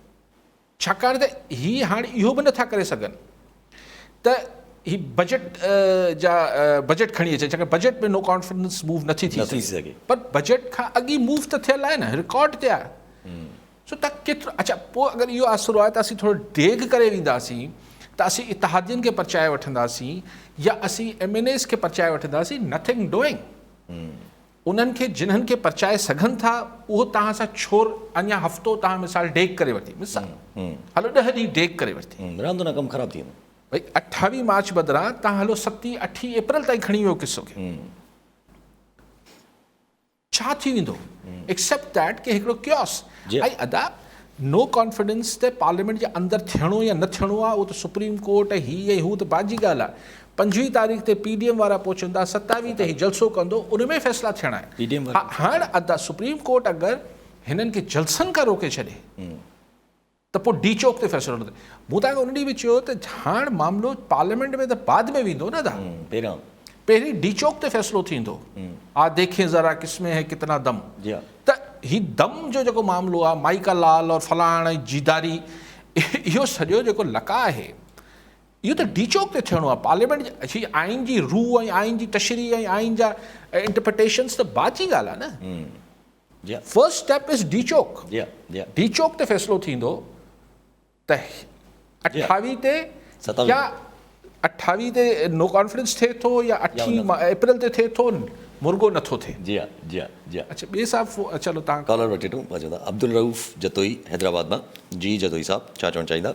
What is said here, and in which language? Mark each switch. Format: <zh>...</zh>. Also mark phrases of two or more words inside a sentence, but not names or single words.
<sd>छाकाणि त हीअ हाणे इहो बि नथा करे सघनि त ही बजट जा बजट खणी अचे, छाकाणि बजट में</sd> <en>no confidence move</en> <sd>नथी थी सघे, पर बजट खां अॻु ई मूव त थियल आहे न, रिकॉर्ड ते आहे। सो त केतिरो, अच्छा पोइ अगरि इहो आसिरो आहे त असीं थोरो डेग करे वेंदासीं त असीं इतिहादियुनि खे परचाए वठंदासीं या असीं MNAs खे परचाए वठंदासीं,</sd> <en>nothing doing.</en> <sd>उन्हनि खे जिन्हनि खे परचाए सघनि था उहो तव्हां सां छोर अञा हफ़्तो तव्हां मिसाल डेग करे वरिती, मिसाल हलो 10 ॾींहं डेग करे वरिती, रांदो न कमु ख़राबु थी वेंदो भई 28 मार्च बदिरां तव्हां हलो 7-8 अप्रैल ताईं खणी वियो किसो खे, छा थी वेंदो</sd> <en>except that</en> <sd>कि हिकिड़ो क्योस। ऐं अदा</sd> <en>no confidence</en> <sd>त पार्लियामेंट जे अंदरि थियणो या न थियणो आहे, उहो त सुप्रीम कोर्ट ऐं हीअ ऐं हू त बाजी ॻाल्हि आहे। 25 तारीख़ ते PDM वारा पहुचंदा, 27 ते ही जलसो कंदो, उन में फ़ैसिला थियणा आहिनि। हाणे अदा सुप्रीम कोर्ट अगरि हिननि खे जलसनि खां रोके छॾे त पोइ डी चौक ते फ़ैसिलो न थिए। मूं तव्हांखे उन ॾींहुं बि चयो त हाणे मामिलो पार्लियामेंट में त बाद में वेंदो न, पहिरीं डी चौक ते फ़ैसिलो थींदो।</sd> <hi>आ देखें ज़रा किसमें है कितना दम,</hi> <sd>त ही दम जो जेको मामिलो आहे, माइका लाल और फलाण ऐं जीदारी, इहो सॼो जेको लका आहे इहो त डी चौक ते थियणो आहे। पार्लियामेंट जी आइन जी रूह ऐं आइन जी तशरीह ऐं आइन जा इंटरप्रिटेशन्स त बाद जी ॻाल्हि आहे न।</sd> <en>first step is D Chowk.</en> <sd>डी चौक ते फ़ैसिलो थींदो त 28 ते या 28 ते</sd> <en>no confidence</en> <sd>थिए थो या 8 अप्रैल ते थिए थो, मुर्गो नथो थिए। अच्छा ॿिए साहब चलो तव्हां कॉलर वठी वठूं। अब्दुल रऊफ़ जतोई हैदराबाद मां। जी जतोई साहब, छा चवणु चाहींदा?</sd>